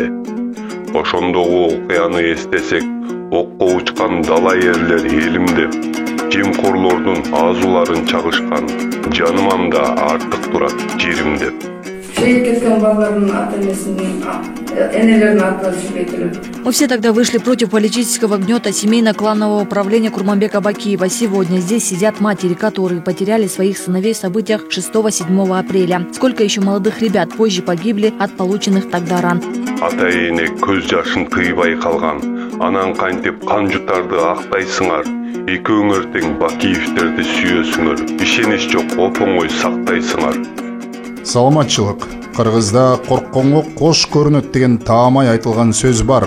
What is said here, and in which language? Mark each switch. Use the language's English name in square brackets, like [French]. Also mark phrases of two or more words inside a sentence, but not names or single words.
[Kyrgyz] Ошондогу окуяны эстесек, окко учкан дала эрлер элимде. Жемкорлордун азууларын чагышкан жанымам да артык турат жеримде. Шейит кеткен балалардын энелердин аты сүйлөтүлөт. [Russian] Мы все тогда вышли против политического гнета семейно-кланового управления Курманбека Бакиева. Сегодня здесь сидят матери, которые потеряли своих сыновей в событиях 6-7 апреля. Сколько еще молодых ребят позже погибли от полученных тогда ран. [Kyrgyz] Ата-эне көз жашын тыйбай калган, анан кантип кан жутарды актайсыңар. Экөөңөр тең Бакиевдерди сүйөсүңөр, ишенич жок оп-оңой сактайсыңар. Саламатчылык. Кыргызда коркконго кош көрүнөт деген таамай айтылган сөз бар.